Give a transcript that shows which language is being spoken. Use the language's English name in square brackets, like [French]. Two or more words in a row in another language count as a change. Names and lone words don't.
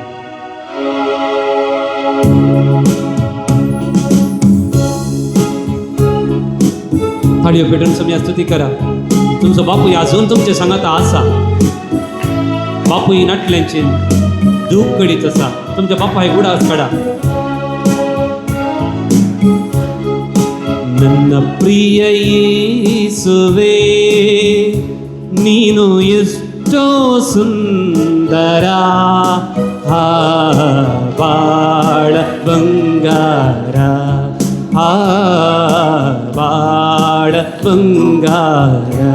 [Konkani] थाळयो पेटून सगळ्या स्तुती करा. तुमचो बापूय अजून तुमचे सांगात आसा. बापूय नाटल्यांचे दूख करीत असा तुमच्या बापाय गुडास काढा. [Kannada] ನನ್ನ ಪ್ರಿಯ ಯೇಸುವೇ ನೀನು ಎಷ್ಟೋ ಸುಂದರ, ಬಾಳ ಬಂಗಾರ, ಬಾಳ ಬಂಗಾರ.